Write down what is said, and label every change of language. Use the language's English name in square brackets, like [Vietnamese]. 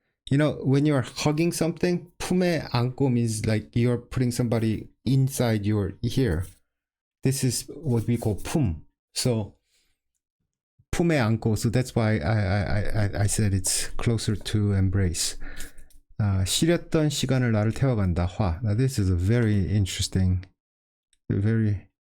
[English] You know, when you're hugging something, [Korean] 품에 안고 [English] means like you're putting somebody inside your ear. This is what we call pum. So [Korean] 품에 안고. [English] So that's why I said it's closer to embrace. [Korean] 싫었던 시간을 나를 태워간다. Hwaa. [English] Now this is a very interesting, very.